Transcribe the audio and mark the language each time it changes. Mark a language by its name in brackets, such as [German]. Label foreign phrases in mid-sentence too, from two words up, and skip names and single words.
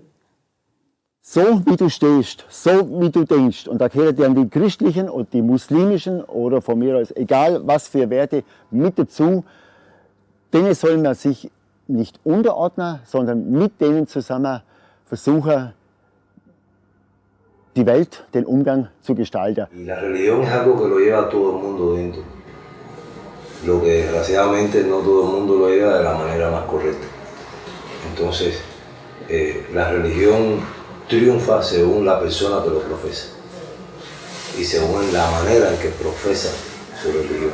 [German] So wie du stehst, so wie du denkst, und da gehören dann die christlichen und die muslimischen oder von mir aus, egal was für Werte, mit dazu, denen soll man sich nicht unterordnen, sondern mit denen zusammen versuchen, die Welt, den Umgang zu gestalten. [Spanish] Y la religión es algo que lo lleva todo el mundo dentro. Lo que desgraciadamente no todo el mundo lo lleva de la manera más correcta. Entonces, la religión triunfa según la persona que lo profesa y según la manera en que profesa su religión.